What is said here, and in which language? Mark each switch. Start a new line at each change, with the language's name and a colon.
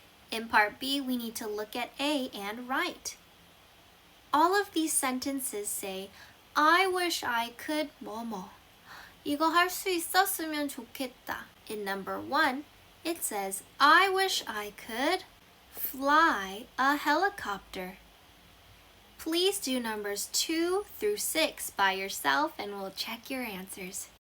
English: In part B, we need to look at A and write. All of these sentences say, I wish I could 뭐뭐.
Korean: 이거 할 수 있었으면 좋겠다.
English: In number 1, it says, I wish I could fly a helicopter. Please do numbers 2 through 6 by yourself and we'll check your answers.